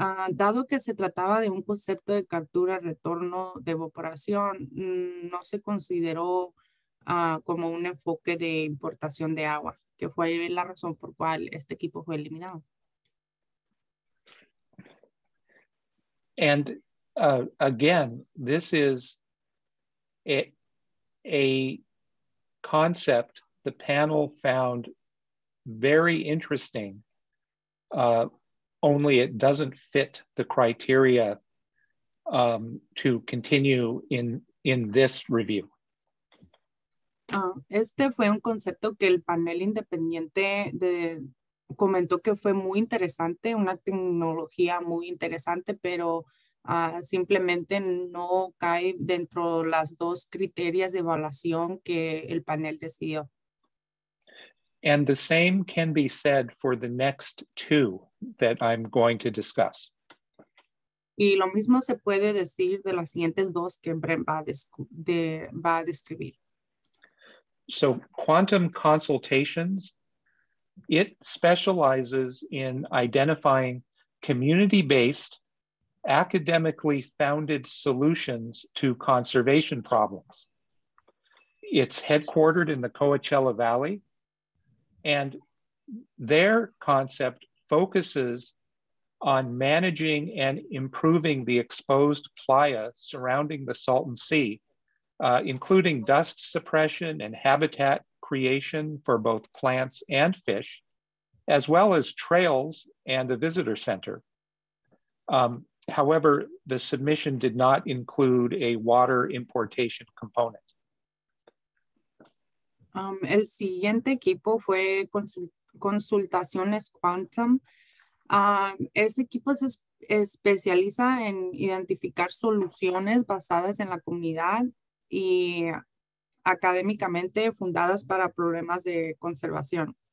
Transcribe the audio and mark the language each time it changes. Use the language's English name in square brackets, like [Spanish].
[Spanish] Dado que se trataba de un concepto de captura-retorno de evaporación, no se consideró como un enfoque de importación de agua, que fue la razón por cual este equipo fue eliminado. [English] And again, this is a concept the panel found very interesting, only it doesn't fit the criteria to continue in this review. [Spanish] Este fue un concepto que el panel independiente comentó que fue muy interesante, una tecnología muy interesante, pero simplemente no cae dentro de las 2 criterios de evaluación que el panel decidió. [English] And the same can be said for the next 2 that I'm going to discuss. [Spanish] Y lo mismo se puede decir de las siguientes 2 que Brent va a describir. [English] So quantum consultations, it specializes in identifying community-based, academically founded solutions to conservation problems. It's headquartered in the Coachella Valley, and their concept focuses on managing and improving the exposed playa surrounding the Salton Sea, including dust suppression and habitat creation for both plants and fish, as well as trails and a visitor center. However, the submission did not include a water importation component. [Spanish] El siguiente equipo fue Consultaciones Quantum. Este equipo se especializa en identificar soluciones basadas en la comunidad y académicamente fundadas para problemas de conservación.